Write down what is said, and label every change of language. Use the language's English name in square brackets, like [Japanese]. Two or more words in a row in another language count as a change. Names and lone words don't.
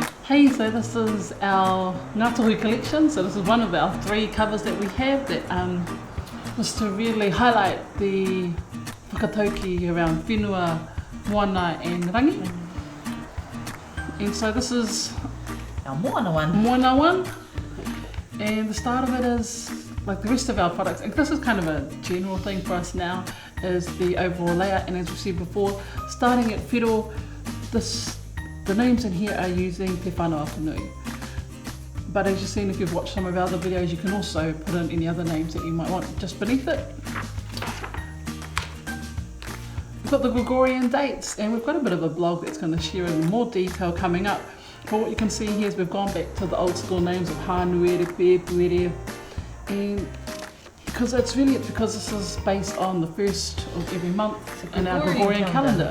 [English] Hey, so this is our Nga Tohu collection. So this is one of our 3 covers that we have that was to really highlight the whakatauki around whenua, moana and rangi. And so this is our moana one. And the start of it is, like the rest of our products, and this is kind of a general thing for us now, is the overall layout. And as we said before, starting at whiro, the names in here are using [Māori] te whanau whanui. [English] But as you've seen, if you've watched some of our other videos, you can also put in any other names that you might want just beneath it. We've got the Gregorian dates, and we've got a bit of a blog that's going to share in more detail coming up. But what you can see here is we've gone back to the old school names of Hanuere, Puere, and because this is based on the first of every month in our Gregorian calendar.